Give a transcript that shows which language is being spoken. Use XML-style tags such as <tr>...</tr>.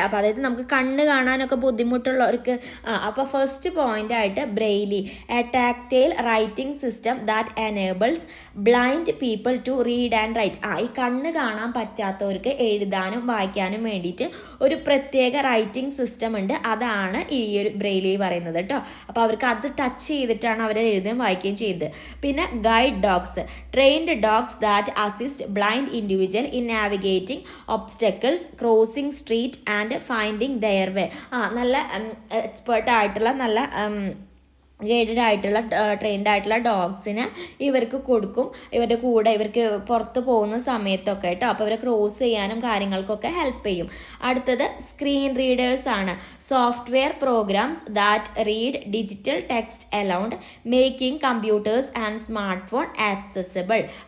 <ml>അപ്പോൾ അതായത് നമുക്ക് കണ്ണ് കാണാനൊക്കെ ബുദ്ധിമുട്ടുള്ളവർക്ക് അപ്പോൾ ഫസ്റ്റ് പോയിന്റ് ആയിട്ട് Braille,</ml> <en>A tactile writing system that enables blind people to read and write.</en> <ml>ഈ കണ്ണ് കാണാൻ പറ്റാത്തവർക്ക് എഴുതാനും വായിക്കാനും വേണ്ടിയിട്ട് ഒരു പ്രത്യേക റൈറ്റിംഗ് സിസ്റ്റം ഉണ്ട്. അതാണ് ഈ ഒരു ബ്രെയിലി പറയുന്നത് കേട്ടോ. അപ്പോൾ അവർക്ക് അത് ടച്ച് ചെയ്തിട്ടാണ് അവർ എഴുതുകയും വായിക്കുകയും ചെയ്തത്.</ml> <en>പിന്നെ guide dogs, trained dogs that assist blind individual in navigating obstacles, crossing street and finding their way.</en> <ml>നല്ല എക്സ്പേർട്ട് ആയിട്ടുള്ള നല്ല ഗൈഡഡ് ആയിട്ടുള്ള ട്രെയിൻഡ് ആയിട്ടുള്ള ഡോഗ്സിന് ഇവർക്ക് കൊടുക്കും. ഇവരുടെ കൂടെ ഇവർക്ക് പുറത്ത് പോകുന്ന സമയത്തൊക്കെ കേട്ടോ. അപ്പോൾ ഇവരെ ക്രോസ് ചെയ്യാനും കാര്യങ്ങൾക്കൊക്കെ ഹെൽപ്പ് ചെയ്യും. അടുത്തത് സ്ക്രീൻ റീഡേഴ്സ് ആണ്.</ml> <en>Software programs that read digital text aloud making computers and smart phone accessible.</en>